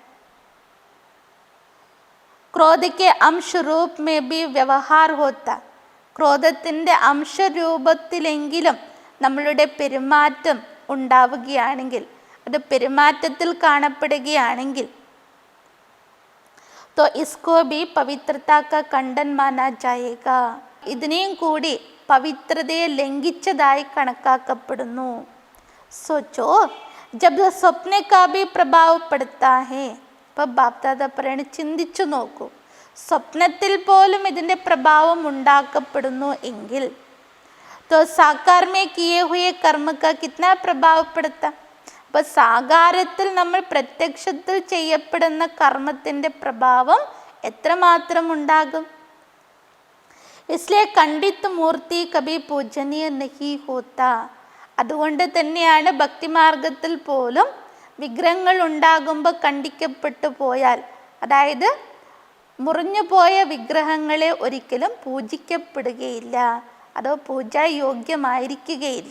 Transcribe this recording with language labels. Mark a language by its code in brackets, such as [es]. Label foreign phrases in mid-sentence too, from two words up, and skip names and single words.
[hi] क्रोध के अंशरूप में भी व्यवहार होता. [ml] ക്രോധത്തിൻ്റെ അംശരൂപത്തിലെങ്കിലും നമ്മളുടെ പെരുമാറ്റം ഉണ്ടാവുകയാണെങ്കിൽ, അത് പെരുമാറ്റത്തിൽ കാണപ്പെടുകയാണെങ്കിൽ [hi] तो इसको भी पवित्रता का खंडन माना जाएगा. [ml] ഇതിനെയും കൂടി പവിത്രതയെ ലംഘിച്ചതായി കണക്കാക്കപ്പെടുന്നു. [hi] सोचो जब സ്വപ്ന का भी प्रभाव पड़ता है. [ml] ഇപ്പം ബാപ്ദാദ പറയണ, ചിന്തിച്ചു നോക്കൂ, സ്വപ്നത്തിൽ പോലും ഇതിൻ്റെ പ്രഭാവം ഉണ്ടാക്കപ്പെടുന്നു എങ്കിൽ [hi] तो साकार में किए हुए कर्म का कितना प्रभाव पड़ता. [ml] അപ്പോൾ സാകാരത്തിൽ നമ്മൾ പ്രത്യക്ഷത്തിൽ ചെയ്യപ്പെടുന്ന കർമ്മത്തിൻ്റെ പ്രഭാവം എത്രമാത്രം ഉണ്ടാകും. [hi] इसलिए खंडित मूर्ति कभी पूजनीय नहीं होता. [ml] അതുകൊണ്ട് തന്നെയാണ് ഭക്തിമാർഗത്തിൽ പോലും വിഗ്രഹങ്ങൾ ഉണ്ടാകുമ്പോൾ ഖണ്ഡിക്കപ്പെട്ടു പോയാൽ, അതായത് മുറിഞ്ഞു പോയ വിഗ്രഹങ്ങളെ ഒരിക്കലും പൂജിക്കപ്പെടുകയില്ല, അതോ പൂജായോഗ്യമായിരിക്കുകയില്ല.